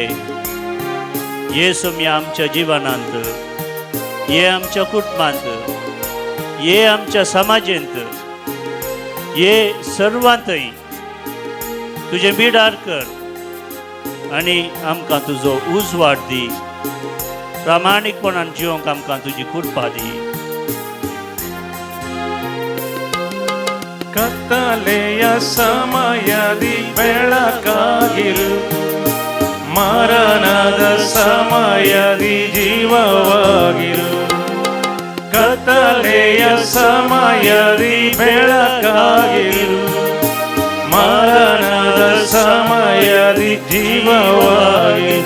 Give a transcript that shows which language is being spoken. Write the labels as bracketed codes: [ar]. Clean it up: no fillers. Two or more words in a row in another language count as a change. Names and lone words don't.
[kok] ये सोम्या आमच्या जिवनांत, ये आमच्या कुटुंबांत, ये आमच्या समाजेंत, ये सर्वांतय तुजें बिडार कर आनी आमकां तुजो उजवाड दी. प्रामाणीकपणान जिवंक आमकां तुजी कृपा दी. [kn] ಕತ್ತಲೆಯ ಸಮಯದಿ ಬೆಳಕಾಗಿರು, ಮರಣದ ಸಮಯದಿ ಜೀವವಾಗಿರು. ಕತ್ತಲೆಯ ಸಮಯದಿ ಬೆಳಕಾಗಿರು, ಮರಣದ ಸಮಯದಿ ಜೀವವಾಗಿರು.